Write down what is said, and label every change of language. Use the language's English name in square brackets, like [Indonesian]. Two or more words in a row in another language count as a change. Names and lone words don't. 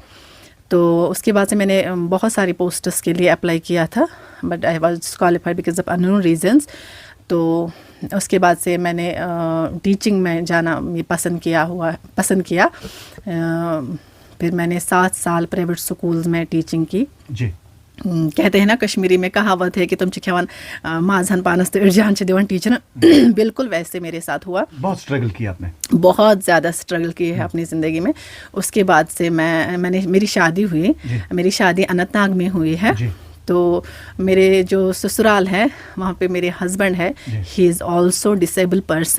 [Urdu] تو اس کے بعد سے میں نے بہت ساری پوسٹس کے لیے اپلائی کیا تھا, [English] but I was disqualified because of unknown reasons. [Urdu] تو اس کے بعد سے میں نے ٹیچنگ میں جانا یہ پسند کیا. پھر میں نے 7 سال پرائیویٹ سکولز میں ٹیچنگ کی. جی کہتے ہیں نا کشمیری میں کہاوت ہے کہ [Kashmiri] تم چھ کھیوان مازہن پانس تو اڑجان چھ دیوان ٹیچر. [Urdu] بالکل ویسے میرے ساتھ ہوا. بہت اسٹرگل کیا آپ نے؟ بہت زیادہ اسٹرگل کی ہے اپنی زندگی میں. اس کے بعد سے میں نے میری شادی ہوئی. میری شادی اننت ناگ میں ہوئی ہے. تو میرے جو سسرال ہے وہاں پہ میرے ہسبینڈ ہے, [English] he is also disable person.